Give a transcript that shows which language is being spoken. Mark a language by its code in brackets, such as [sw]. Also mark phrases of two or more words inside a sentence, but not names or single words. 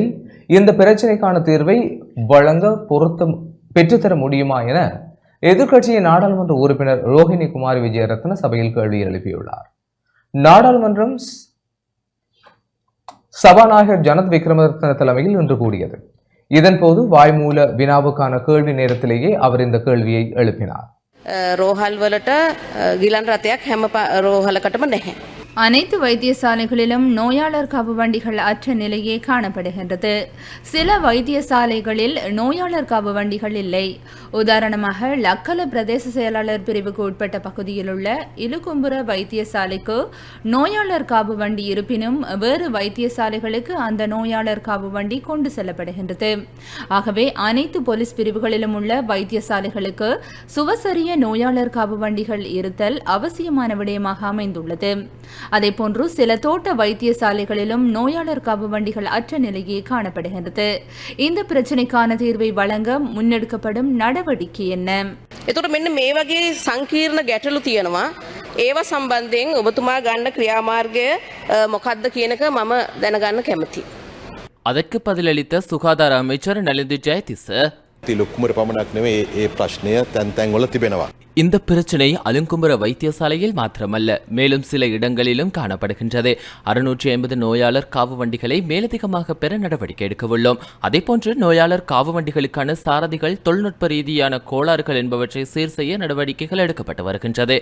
[ta] இந்த பிரச்சினைக்கான தீர்வை வழங்க பெற்றுத்தர முடியுமா என எதிர்க்கட்சியின் நாடாளுமன்ற உறுப்பினர் ரோஹிணி குமாரி விஜயரத்ன சபையில் கேள்வி எழுப்பியுள்ளார். நாடாளுமன்றம் சபாநாயகர் ஜனத் விக்ரமரத்ன தலைமையில் இன்று கூடியது. இதன்போது வாய்மூல வினாவுக்கான கேள்வி நேரத்திலேயே அவர் இந்த கேள்வியை எழுப்பினார். [si] ரோஹல் වලට ගිලන් රථයක් හැම රෝහලකටම නැහැ. [ta] அனைத்து வைத்தியசாலைகளிலும் நோயாளர் காவு வண்டிகள் அற்ற நிலையே காணப்படுகின்றது. சில வைத்தியசாலைகளில் நோயாளர் காவு வண்டிகள் இல்லை. உதாரணமாக லக்கல பிரதேச செயலாளர் பிரிவுக்கு உட்பட்ட பகுதியில் உள்ள இலுகும்புர வைத்தியசாலைக்கு நோயாளர் காவு வண்டி இருப்பினும் வேறு வைத்தியசாலைகளுக்கு அந்த நோயாளர் காவு வண்டி கொண்டு செல்லப்படுகின்றது. ஆகவே அனைத்து போலீஸ் பிரிவுகளிலும் உள்ள வைத்தியசாலைகளுக்கு சுவசரிய நோயாளர் காவு வண்டிகள் இருத்தல் அவசியமான விடயமாக அமைந்துள்ளது. அதேபோன்று சில தோட்ட வைத்தியசாலைகளிலும் நோயாளர் காவு வண்டிகள் அற்ற நிலையே காணப்படுகின்றது. இந்த பிரச்சினைக்கான தீர்வை வழங்க முன்னெடுக்கப்படும் நடவடிக்கை என்ன? [si] එතකොට මෙන්න මේ වගේ සංකීර්ණ ගැටලු තියෙනවා. ඒවා සම්බන්ධයෙන් ඔබතුමා ගන්න ක්‍රියාමාර්ගය මොකක්ද කියන එක මම දැනගන්න කැමතියි. [ta] அதற்கு பதிலளித்த சுகாதார அமைச்சர் நலிந்து ஜெயதிස [si] ලොක්කුමට පමණක් නෙවෙයි ඒ ප්‍රශ්නය තැන් තැන්වල තිබෙනවා. [ta] இந்த பிரச்சனை அலுங்கும்புர வைத்தியசாலையில் மாத்திரமல்ல, மேலும் சில இடங்களிலும் காணப்படுகின்றது. 650 நோயாளர் காவு வண்டிகளை மேலதிகமாக பெற நடவடிக்கை எடுக்கவுள்ளோம். அதேபோன்று நோயாளர் காவு வண்டிகளுக்கான சாரதிகள் தொழில்நுட்ப ரீதியான கோளாறுகள் என்பவற்றை சீர் செய்ய நடவடிக்கைகள் எடுக்கப்பட்டு வருகின்றது.